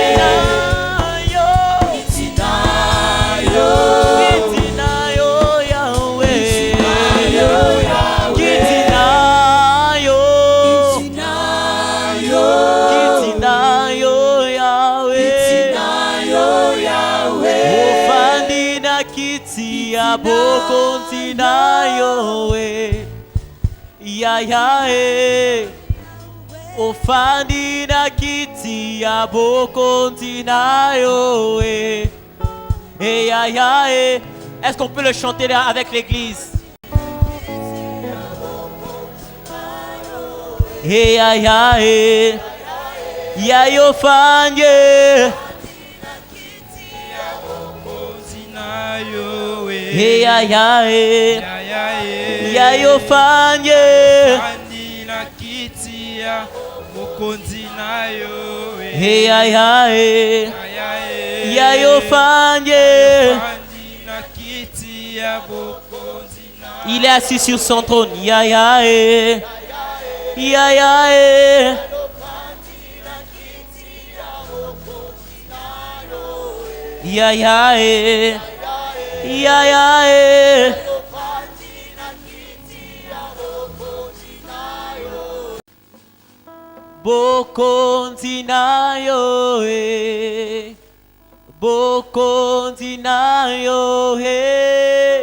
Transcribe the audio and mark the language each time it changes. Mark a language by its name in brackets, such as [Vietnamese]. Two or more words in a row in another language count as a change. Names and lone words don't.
[Lingala] Kitinayo. Kitinayo Yahweh. Kitinayo Yahweh. Kitinayo. Kitinayo. Kitinayo Yahweh. Kitinayo Yahweh. Ofandi na kiti ya bokonzi nayo we. Ya ya eh. Ofandi na kiti ya bokonzi nayo we. Eh ya ya eh. [French] Est-ce qu'on peut le chanter là avec l'église? Eh ya ya eh. Ya yo fanye. Eh ya ya eh. Ya yo fanye. Eh ya ya eh. Ya yo fanye. Il est assis sur son trône. Ya ya eh. Ya ya eh. Ya ya eh. [Lingala] Ya ya eh. Bokonzi nayo eh. Bokonzi nayo eh.